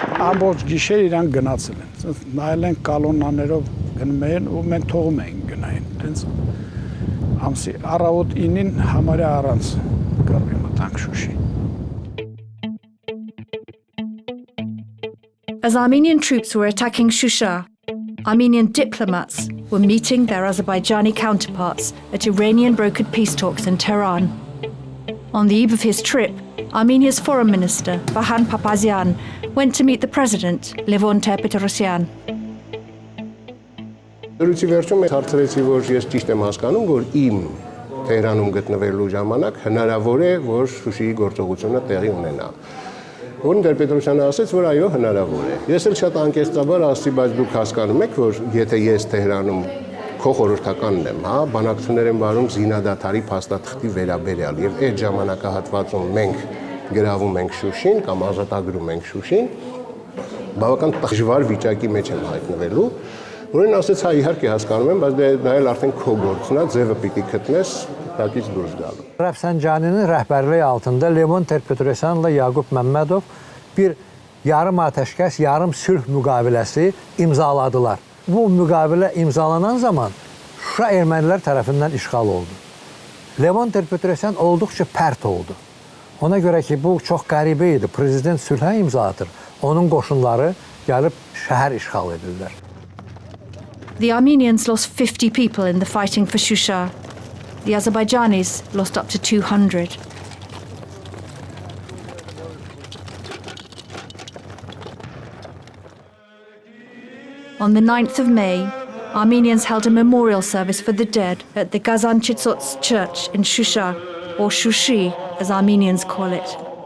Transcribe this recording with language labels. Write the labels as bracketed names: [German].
[Armenian] Ամբողջ գիշեր իրան գնացել են։ Նայել են կալոնաներով գնում են ու մենք թողում ենք գնային։ Տենց ամսի առավոտ 9-ին համարյա առանց կռվի մտանք Շուշի։ [English] As Armenian troops were attacking Shusha, Armenian diplomats were meeting their Azerbaijani counterparts at Iranian brokered peace talks in Tehran. On the eve of his trip, Armenia's foreign minister, Vahan Papazian, went to meet the president, Levon Ter-Petrosyan. [Armenian] Դրույթի վերջում հարցրեցի, որ ես ճիշտ եմ հասկանում, որ իմ Թեհրանում գտնվելու ժամանակ հնարավոր է, որ Շուշիի գործողությունը տեղի ունենա։ Որն Տեր-Պետրոսյանը ասաց, որ այո, հնարավոր է։ Ես էլ շատ անկեղծաբար ասացի, բայց դուք հասկանում եք, որ եթե ես Թեհրանում քո խորհրդականն եմ, հա, բանակցություններ են վարում զինադադարի փաստաթղթի վերաբերյալ եւ այդ ժամանակահատվածում մենք գրավում ենք Շուշին կամ ազատագրում ենք Շուշին, բավական դժվար վիճակի մեջ եմ հայտնվելու, որին ասաց, հա, իհարկե հասկանում եմ, բայց դա էլ արդեն քո գործն է, ձևը պիտի գտնես տակից դուրս գալու։ [Azerbaijani] Rəfsanjani'nin rəhbərliyi altında Levon Ter-Petrosyan'la Yaqub Məmmədov bir yarım ateşkəs, yarım sülh müqaviləsi imzaladılar. Bu müqavilə imzalanan zaman Şuşa ermənilər tərəfindən işğal oldu. Levon Ter-Petrosyan olduqca pərt oldu. Ona görə ki, bu çox qəribə idi. Prezident sülhə imza atır. Onun qoşunları gəlib şəhər işğal edirlər. [English] The Armenians lost 50 people in the fighting for Shusha. The Azerbaijanis lost up to 200. On the 9th of May, Armenians held a memorial service for the dead at the Gazanchitsots church in Shusha, or Shushi, as Armenians call it.